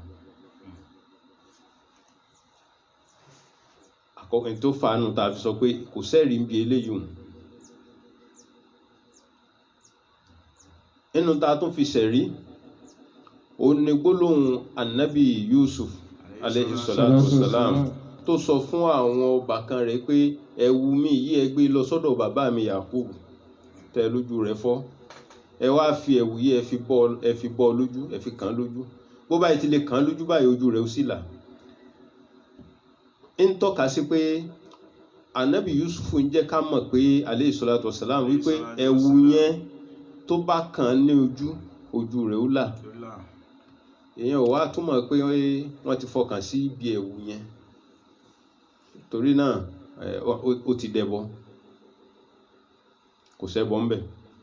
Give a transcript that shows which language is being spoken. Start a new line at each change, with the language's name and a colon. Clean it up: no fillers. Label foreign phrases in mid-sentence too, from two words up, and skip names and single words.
Yoruba: Àkọ́kọ́ tó fàánù tá a fi sọ pé kò sẹ́rìí ń bi eléyìí hùn. Nínú tá a tún fi ṣẹ̀rí ó ní gbólóhùn Ànábì Yusuf
Arabic: عليه الصلاة والسلام
Yoruba: tó sọ fún àwọn ọbàkan rẹ̀ pé ẹ̀wù mi yìí ẹ gbé lọ sọ́dọ̀ bàbá mi Yakub tẹ́ lójú rẹ̀ fọ́, ẹ wá fi ẹ̀wù yìí ẹ fi bọ́ lójú, ẹ fi kàn lójú, bó báyìí ti lè kàn lójú báyìí ojú rẹ̀ ó sì là. ń tọ́ka sí pé Ànábì Yusuf ń jẹ́ ká mọ̀ pé
Arabic: عليه الصلاة والسلام
Yoruba: wípé ẹ̀wù yẹn tó bá kàn ní ojú rẹ̀ ó là. Èèyàn ò wá túmọ̀ pé wọ́n ti fọkàn sí ibi ẹ̀wù yẹn, torí náà ó ti dẹbọ, kò ṣẹbọ ń bẹ̀.